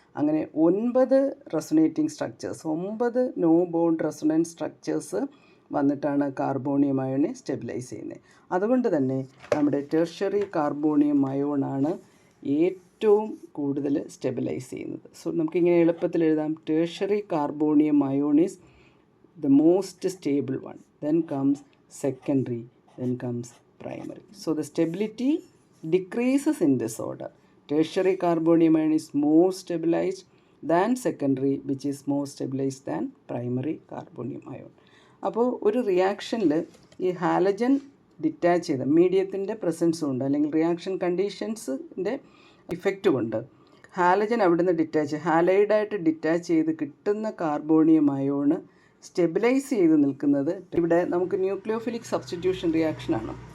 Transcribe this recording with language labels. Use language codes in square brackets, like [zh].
[ml] അങ്ങനെ 9 റെസൊനേറ്റിംഗ് structures, 9 no bond resonance structures വന്നിട്ടാണ് carbonium അയോണെ stabilise ചെയ്യുന്നത്. അതുകൊണ്ട് തന്നെ നമ്മുടെ ടെർഷ്യറി കാർബോണിയം അയോണാണ് ഏറ്റവും കൂടുതൽ സ്റ്റെബിലൈസ് ചെയ്യുന്നത്. [en] so [ml] നമുക്കിങ്ങനെ എളുപ്പത്തിൽ എഴുതാം, [en] Tertiary carbonium ion is the most stable one, then comes secondary, then comes primary. So the stability decreases in this order. Tertiary carbonium ion is more stabilized than secondary, which is more stabilized than primary carbonium ion. [ml] അപ്പോൾ ഒരു റിയാക്ഷനിൽ ഈ halogen detach ചെയ്ത മീഡിയത്തിൻ്റെ presence കൊണ്ട് അല്ലെങ്കിൽ reaction കണ്ടീഷൻസിൻ്റെ effect കൊണ്ട് halogen അവിടുന്ന് ഹാലൈഡായിട്ട് detach ചെയ്ത് കിട്ടുന്ന കാർബോണിയം അയോണ് സ്റ്റെബിലൈസ് ചെയ്ത് നിൽക്കുന്നത് ഇവിടെ നമുക്ക് ന്യൂക്ലിയോഫിലിക് സബ്സ്റ്റിറ്റ്യൂഷൻ റിയാക്ഷനാണ്.